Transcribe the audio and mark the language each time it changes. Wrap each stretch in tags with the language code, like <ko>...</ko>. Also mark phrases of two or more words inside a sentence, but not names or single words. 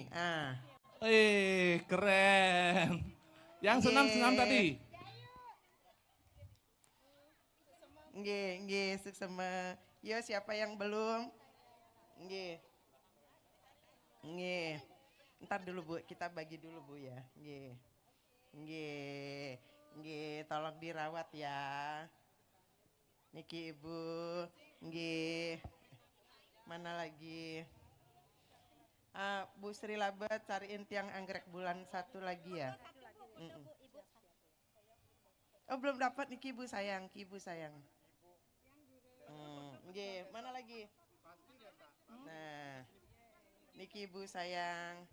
<id>Ah. Keren. Yang senam-senam Yeay. tadi.</id> <jv>Nggih, suksema.</jv> <id>Yo siapa yang belum?</id> <jv>Nggih. Nggih.</jv> <id>Ntar dulu Bu, kita bagi dulu Bu ya.</id> <jv>Nggih. Nggih,</jv> <id>tolong dirawat ya.</id> <jv>Niki Ibu. Nggih.</jv> <id>Mana lagi? Bu Sri Labet cariin tiang anggrek bulan satu lagi ya. Oh belum dapat nih Ibu sayang, Ibu sayang. Nggih, mana lagi? Nah, Niki Ibu sayang.</id>